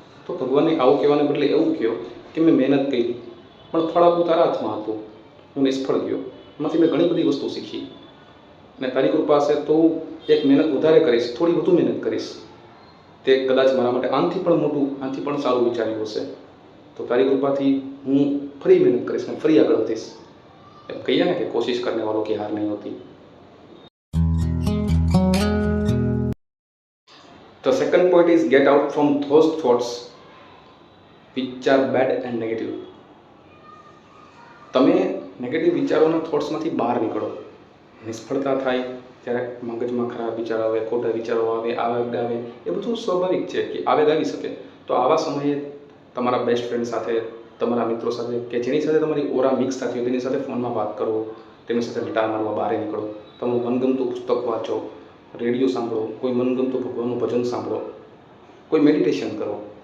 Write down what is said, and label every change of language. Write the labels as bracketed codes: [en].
[gu] તો ભગવાનને આવું કહેવાને બદલે એવું કહો કે મેં મહેનત કરી પણ ફળ આપવું તારા હાથમાં હતું, હું નિષ્ફળ ગયો, એમાંથી મેં ઘણી બધી વસ્તુ શીખી અને તારી કૃપા હશે તો એક મહેનત વધારે કરીશ, થોડી વધુ મહેનત કરીશ. તે કદાચ મારા માટે આનાથી પણ મોટું, આનાથી પણ સારું વિચાર્યું હશે. તો તારી કૃપાથી હું ફરી મહેનત કરીશ ને ફરી આગળ વધીશ. એમ કહીએ ને કે [hi] કોશિશ કરને વાળો की हार नहीं होती. [en] The second point is get out from those thoughts which are bad and negative. [gu] તમે નેગેટિવ વિચારોના થોટ્સમાંથી બહાર નીકળો. નિષ્ફળતા થાય ત્યારે મગજમાં ખરાબ વિચારો આવે, ખોટા વિચારો આવે, આવેગ આવે, એ બધું સ્વાભાવિક છે કે આવેગ આવી શકે. તો આવા સમયે તમારા બેસ્ટ ફ્રેન્ડ સાથે, તમારા મિત્રો સાથે કે જેની સાથે તમારી ઓરા મિક્સ થતી હોય તેની સાથે ફોનમાં વાત કરો, તેમની સાથે લટાર મારવા બહાર નીકળો, તમારું મનગમતું પુસ્તક વાંચો, રેડિયો સાંભળો, કોઈ મનગમતું ભગવાનનું ભજન સાંભળો, કોઈ મેડિટેશન કરો.